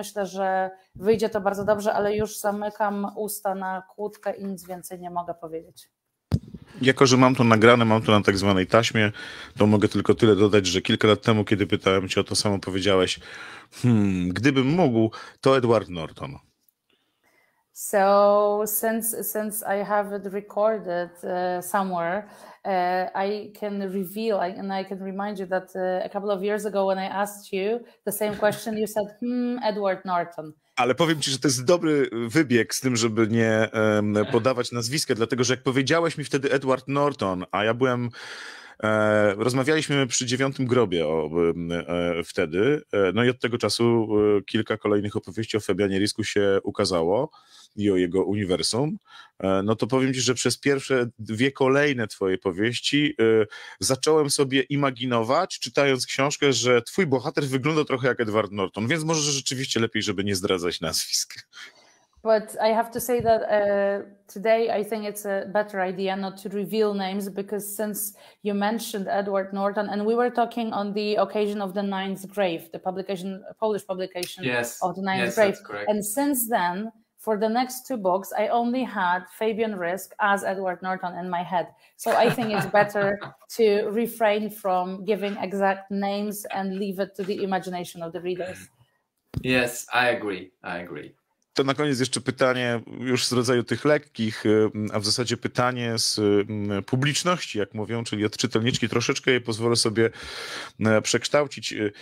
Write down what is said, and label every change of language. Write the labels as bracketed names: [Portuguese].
[Polish] Myślę, że wyjdzie to bardzo dobrze, ale już zamykam usta na kłódkę i nic więcej nie mogę powiedzieć. Jako że mam to nagrane, mam to na tak zwanej taśmie, to mogę tylko tyle dodać, że kilka lat temu, kiedy pytałem cię o to samo, powiedziałeś, gdybym mógł, to Edward Norton. [English] So since I have it recorded somewhere, I can reveal and I can remind you that a couple of years ago when I asked you the same question, you said, Edward Norton. [Polish] Ale powiem ci, że to jest dobry wybieg z tym, żeby nie podawać nazwiska, dlatego że jak powiedziałeś mi wtedy Edward Norton, a ja byłem... Rozmawialiśmy przy 9. grobie wtedy, no i od tego czasu kilka kolejnych opowieści o Fabianie Risku się ukazało i o jego uniwersum, no to powiem ci, że przez pierwsze 2 kolejne twoje powieści zacząłem sobie imaginować, czytając książkę, że twój bohater wygląda trochę jak Edward Norton, więc może rzeczywiście lepiej, żeby nie zdradzać nazwisk. [English] But I have to say that today I think it's a better idea not to reveal names because since you mentioned Edward Norton and we were talking on the occasion of the Ninth Grave, the Polish publication of the Ninth Grave. And since then, for the next 2 books, I only had Fabian Risku as Edward Norton in my head. So I think it's better to refrain from giving exact names and leave it to the imagination of the readers. Yes, I agree. [Polish] To na koniec jeszcze pytanie już z rodzaju tych lekkich, a w zasadzie pytanie z publiczności, jak mówią, czyli od czytelniczki. Troszeczkę je pozwolę sobie przekształcić.